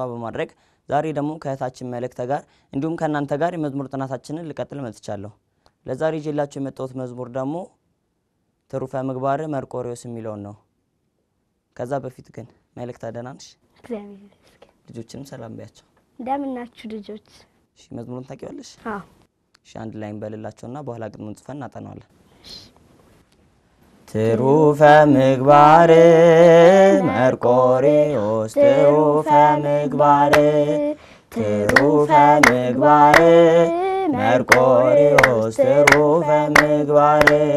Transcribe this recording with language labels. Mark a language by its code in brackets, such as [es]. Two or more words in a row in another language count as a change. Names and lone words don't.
[am] በማድረግ ዛሬ ደግሞ ከእህታችን መልእክት ጋር እንዲሁም ከእናንተ ጋር የመዝሙር ጥናታችንን ልቀጥል መጥቻለሁ። ለዛሬ ይዤላችሁ የመጣሁት መዝሙር ደግሞ ትሩፈ ምግባር መርቆሬዎስ የሚለውን ነው። ከዛ በፊት ግን መልእክት አደናንሽ እግዚአብሔር ይመስገን። ልጆችንም ሰላም በያቸው። እንደምን ናችሁ ልጆች? እሺ፣ መዝሙሩን ታውቂዋለሽ? አዎ። እሺ፣ አንድ ላይ እንበልላቸውና በኋላ ግጥሙን ጽፈን እናጠናዋለን። ትሩፈ ምግባር መርቆሬዎስ ትሩፈ ምግባር ትሩፈ ምግባር መርቆሬዎስ ትሩፈ ምግባር